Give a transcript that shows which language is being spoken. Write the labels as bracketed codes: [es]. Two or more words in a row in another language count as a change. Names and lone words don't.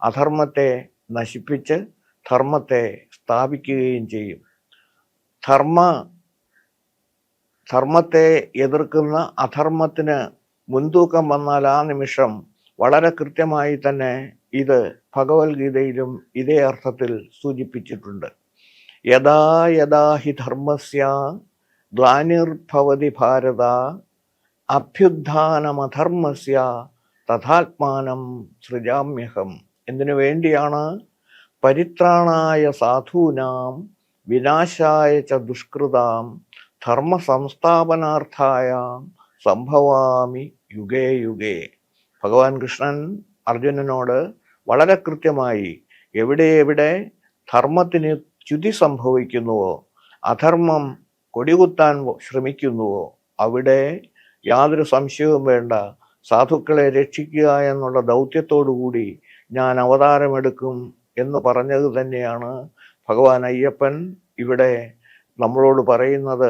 [ml] അധർമ്മത്തെ നശിപ്പിച്ച് ധർമ്മത്തെ സ്ഥാപിക്കുകയും ചെയ്യും. ധർമ്മത്തെ എതിർക്കുന്ന അധർമ്മത്തിന് മുൻതൂക്കം വന്നാൽ ആ നിമിഷം വളരെ കൃത്യമായി തന്നെ ഇത് ഭഗവത്ഗീതയിലും ഇതേ അർത്ഥത്തിൽ സൂചിപ്പിച്ചിട്ടുണ്ട്. [sa] യഥാ യഥാ ഹി ധർമ്മസ്യ ഗ്ലാനിർഭവതി ഭാരത അഭ്യുത്ഥാനമധർമ്മസ്യ തഥാത്മാനം സൃജാമ്യഹം. [ml] എന്തിനു വേണ്ടിയാണ്? [sa] പരിത്രാണായ സാധൂനാം വിനാശായ ച ദുഷ്കൃതാം ധർമ്മ സംസ്ഥാപനാർത്ഥായ സംഭവാമി യുഗേ യുഗേ. [ml] ഭഗവാൻ കൃഷ്ണൻ അർജുനനോട് വളരെ കൃത്യമായി എവിടെ ധർമ്മത്തിന് ച്യുതി സംഭവിക്കുന്നുവോ, അധർമ്മം കൊടികുത്താൻ ശ്രമിക്കുന്നുവോ, അവിടെ യാതൊരു സംശയവും വേണ്ട, സാധുക്കളെ രക്ഷിക്കുക എന്നുള്ള ദൗത്യത്തോടുകൂടി ഞാൻ അവതാരമെടുക്കും എന്ന് പറഞ്ഞത് തന്നെയാണ് ഭഗവാൻ അയ്യപ്പൻ ഇവിടെ നമ്മളോട് പറയുന്നത്.